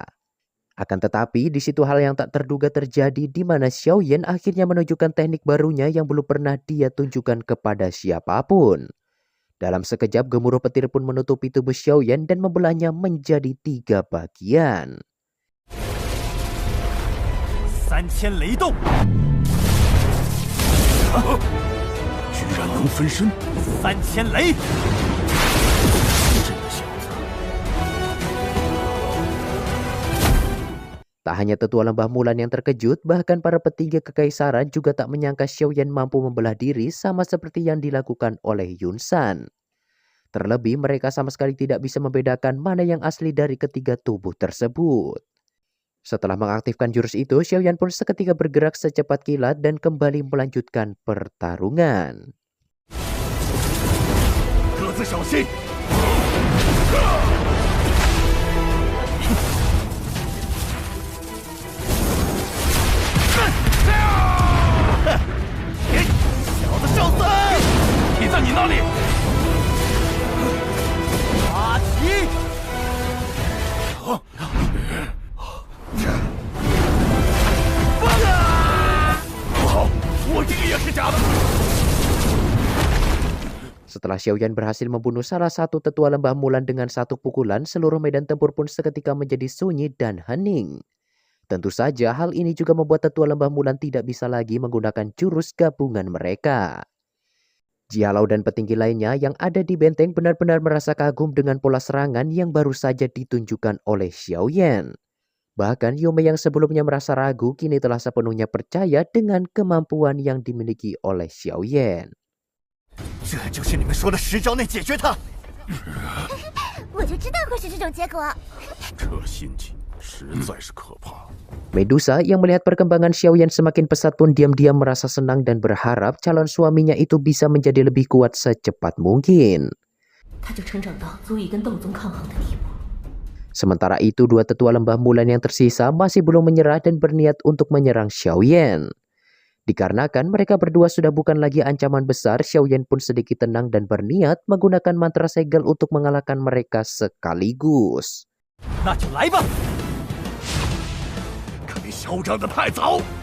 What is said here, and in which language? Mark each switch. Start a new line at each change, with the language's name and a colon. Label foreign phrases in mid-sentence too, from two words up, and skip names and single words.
Indonesian: Akan tetapi, di situ hal yang tak terduga terjadi di mana Xiaoyan akhirnya menunjukkan teknik barunya yang belum pernah dia tunjukkan kepada siapapun. Dalam sekejap, gemuruh petir pun menutupi tubuh Xiaoyan dan membelahnya menjadi 3 bagian.
Chinese: 3000 雷动，居然能分身 3000雷。
Indonesian: Tak hanya tetua lembah Mulan yang terkejut, bahkan para petinggi kekaisaran juga tak menyangka Xiaoyan mampu membelah diri sama seperti yang dilakukan oleh Yun San. Terlebih mereka sama sekali tidak bisa membedakan mana yang asli dari ketiga tubuh tersebut. Setelah mengaktifkan jurus itu, Xiaoyan pun seketika bergerak secepat kilat dan kembali melanjutkan pertarungan.
Chinese: 各自小心！小子找死！你在你那里！阿奇，不好，我这个也是假的。
Indonesian: Setelah Xiaoyan berhasil membunuh salah satu tetua lembah Mulan dengan 1 pukulan, seluruh medan tempur pun seketika menjadi sunyi dan hening. Tentu saja hal ini juga membuat tetua lembah Mulan tidak bisa lagi menggunakan jurus gabungan mereka. Jialau dan petinggi lainnya yang ada di benteng benar-benar merasa kagum dengan pola serangan yang baru saja ditunjukkan oleh Xiaoyan. Bahkan Yume yang sebelumnya merasa ragu kini telah sepenuhnya percaya dengan kemampuan yang dimiliki oleh Xiaoyan.
Chinese: 这就是你们说的10招内解决他。我就知道会是这种结果。这心机实在是可怕。
Indonesian: Medusa yang melihat perkembangan Xiaoyan semakin pesat pun diam-diam merasa senang dan berharap calon suaminya itu bisa menjadi lebih kuat secepat mungkin.
Chinese: 他就成长到足以跟斗宗抗衡的地步。
Indonesian: Sementara itu, dua tetua lembah Mulan yang tersisa masih belum menyerah dan berniat untuk menyerang Xiaoyan. Dikarenakan mereka berdua sudah bukan lagi ancaman besar, Xiaoyan pun sedikit tenang dan berniat menggunakan mantra segel untuk mengalahkan mereka sekaligus.
Chinese: 那就来吧！可别嚣张的太早。